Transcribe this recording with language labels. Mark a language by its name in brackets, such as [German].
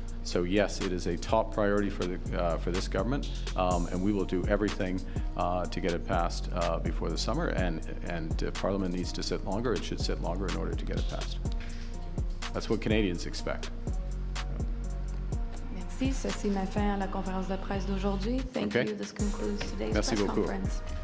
[English] So yes, it is a top priority for this government, and we will do everything to get it passed before the summer. And if Parliament needs to sit longer, it should sit longer in order to get it passed. That's what Canadians expect. [French] Merci. Ceci met fin à la conférence de presse d'aujourd'hui. [English] Thank you. This concludes today's press conference.